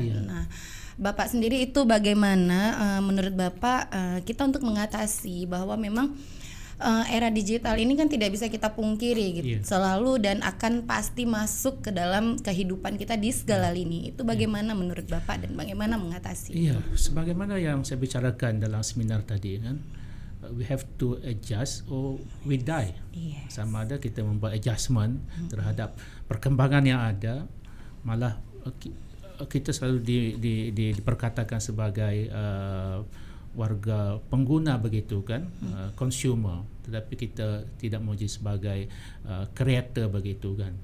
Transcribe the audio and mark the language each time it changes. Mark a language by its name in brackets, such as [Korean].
[Indonesian] Nah, Bapak sendiri itu bagaimana menurut Bapak kita untuk mengatasi bahwa memang era digital ini kan tidak bisa kita pungkiri gitu, selalu dan akan pasti masuk ke dalam kehidupan kita di segala lini. Itu bagaimana menurut Bapak dan bagaimana mengatasi? [Malay] Iya, sebagaimana yang saya bicarakan dalam seminar tadi kan, [English] we have to adjust or we die. Yes. [Malay] Sama ada kita membuat adjustment terhadap perkembangan yang ada, malah kita selalu diperkatakan sebagai warga pengguna begitu kan, consumer, tetapi kita tidak menjadi sebagai creator begitu kan.